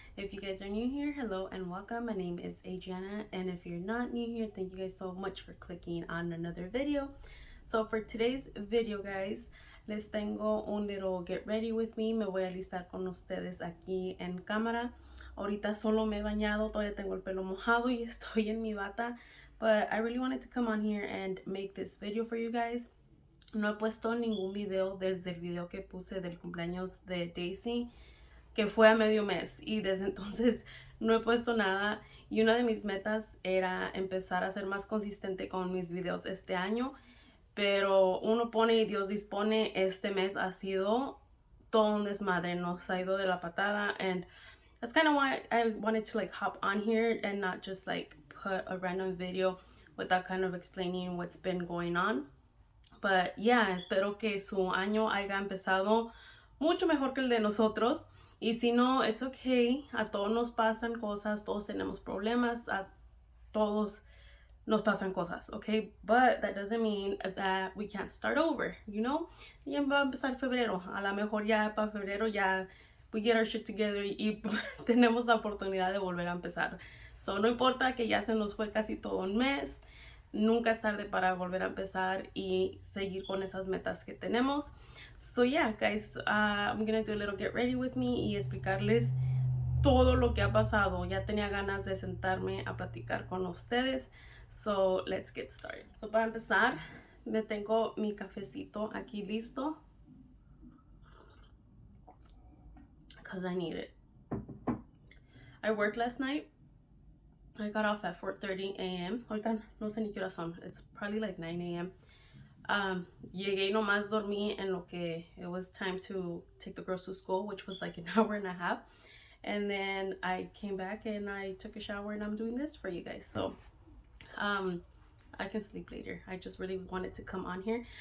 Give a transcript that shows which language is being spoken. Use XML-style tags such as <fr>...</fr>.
<en>If you guys are new here, hello and welcome. My name is Adriana, and if you're not new here, thank you guys so much for clicking on another video. So for today's video, guys,</en> <es>les tengo un</es> <en>little get ready with me.</en> <es>Me voy a alistar con ustedes aquí en cámara. Ahorita solo me he bañado, todavía tengo el pelo mojado y estoy en mi bata,</es> <en>but I really wanted to come on here and make this video for you guys.</en> <es>No he puesto ningún video desde el video que puse del cumpleaños de Daisy, que fue a medio mes, y desde entonces no he puesto nada. Y una de mis metas era empezar a ser más consistente con mis videos este año, pero uno pone y Dios dispone. Este mes ha sido todo un desmadre, nos ha ido de la patada,</es> <en>and that's kind of why I wanted to like hop on here and not just like put a random video without kind of explaining what's been going on. But yeah,</en> <es>espero que su año haya empezado mucho mejor que el de nosotros. Y si no,</es> <en>it's okay.</en> <es>A todos nos pasan cosas, todos tenemos problemas, a todos nos pasan cosas, okay?</es> <en>But that doesn't mean that we can't start over, you know?</en> <es>Ya va a empezar febrero. A lo mejor ya para febrero ya</es> <en>we get our shit together</en> <es>y tenemos la oportunidad de volver a empezar. So no importa que ya se nos fue casi todo un mes. Nunca es tarde para volver a empezar y seguir con esas metas que tenemos.</es> <en>So yeah, guys, I'm gonna do a little get ready with me</en> <es>y explicarles todo lo que ha pasado. Ya tenía ganas de sentarme a platicar con ustedes.</es> <en>So let's get started. So</en> <es>para empezar, me tengo mi cafecito aquí listo,</es> <en>because I need it. I worked last night. I got off at 4:30 a.m.</en> <es>Ahorita no sé ni qué horas son.</es> <en>It's probably like 9 a.m.</en> <es>Llegué y nomás dormí en lo que</es> <en>it was time to take the girls to school, which was like an hour and a half. And then I came back and I took a shower and I'm doing this for you guys. So I can sleep later. I just really wanted to come on here.</en>